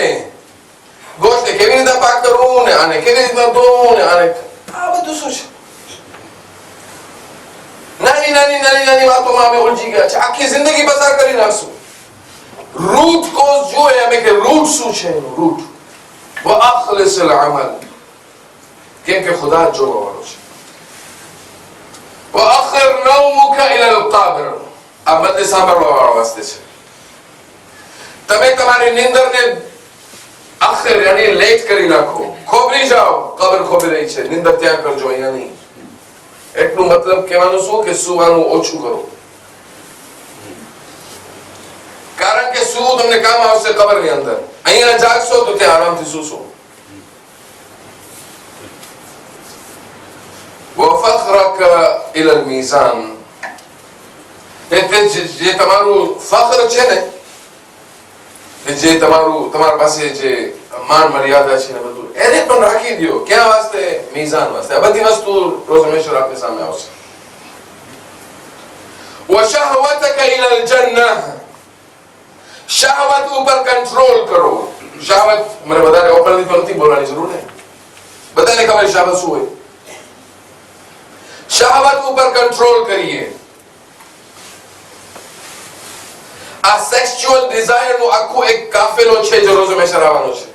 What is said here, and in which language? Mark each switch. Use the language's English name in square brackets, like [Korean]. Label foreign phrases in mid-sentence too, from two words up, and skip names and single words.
[Gujarati] ગોશ્તને કેવી રીતે પાક કરવું ને આને કેવી રીતના ધોવું ને આને, આ બધું શું છે? નાની નાની નાની નાની વાતોમાં અમે ઉલજી ગયા છે, આખી જિંદગી પસાર કરી નાખશું. રૂટ કોઝ જોઈએ અમે કે રૂટ શું છે એનું રૂટ. [Arabic] وأخلص العمل [Gujarati] કેમ કે ખુદા જોવા વાળો છે. [Arabic] وأخر نومك إلى القبر [Gujarati] આ બધે સાંભળવા વાળા વાસ્તે છે. તમે તમારી નિંદરને આખર યાની લેટ કરી નાખો, ખોબરી જાઓ, કબર ખોબરી રહી છે, નિંદર ત્યાં કરજો, અહીંયા નહીં. એટલું મતલબ કહેવાનું શું કે સુવાનું ઓછું કરો, કારણ કે શું તમને કામ આવશે કબરની અંદર. અહીંયા જાગશો તો ત્યાં આરામથી સૂશો. [Arabic] وفخرك الى الميزان [Gujarati] જે તમારું ફખર છે ને, જે તમારા પાસે જે માન મર્યાદા છે ને બધું, એને પણ રાખી દો. ક્યાં વાસ્તે? મીઝાન વાસ્તે. આ બધી વસ્તુ રોજ હંમેશા આપણી સામે આવશે. [Arabic] وشهوتك الى الجنه [Gujarati] શહવત ઉપર કંટ્રોલ કરો. શહવત મને વધારે ઓપનલી તો નથી બોલવાની જરૂર ને, બધાને ખબર શહવત શું હોય. શહવત ઉપર કંટ્રોલ કરીએ. આ [English] sexual desire [Gujarati] નો આખો એક કાફેલો છે જે રોજ હંમેશા આવવાનો છે.